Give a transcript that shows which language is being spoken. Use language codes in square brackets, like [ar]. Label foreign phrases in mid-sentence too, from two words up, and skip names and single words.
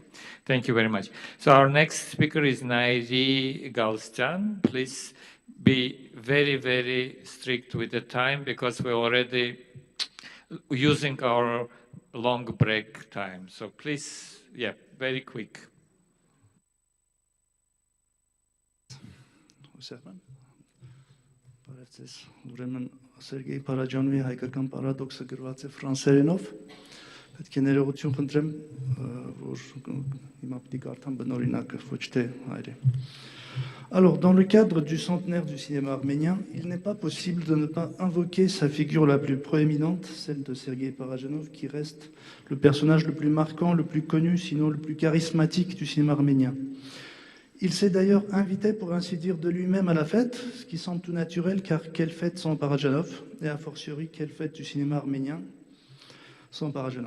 [en] Thank you very much. So our next speaker is Nairi Galstan. Please be very, very strict with the time because we're already using our long break time. So please, yeah, very quick. [hy] Ուրեմն Սերգեյ Փարաջանովի հայկական պարադոքսը գրված է ֆրանսերենով։ Պետք է ներողություն խնդրեմ, որ հիմա պիտի կարդամ բնօրինակը, ոչ թե հայերեն։ [fr] Alors, dans le cadre du centenaire du cinéma arménien, il n'est pas possible de ne pas invoquer sa figure la plus proéminente, celle de Sergueï Parajanov, qui reste le personnage le plus marquant, le plus connu, sinon le plus charismatique du cinéma arménien. Il s'est d'ailleurs invité, pour ainsi dire, de lui-même à la fête, ce qui semble tout naturel, car quelle fête sans Parajanov, et a fortiori, quelle fête du cinéma arménien sans Parajanov.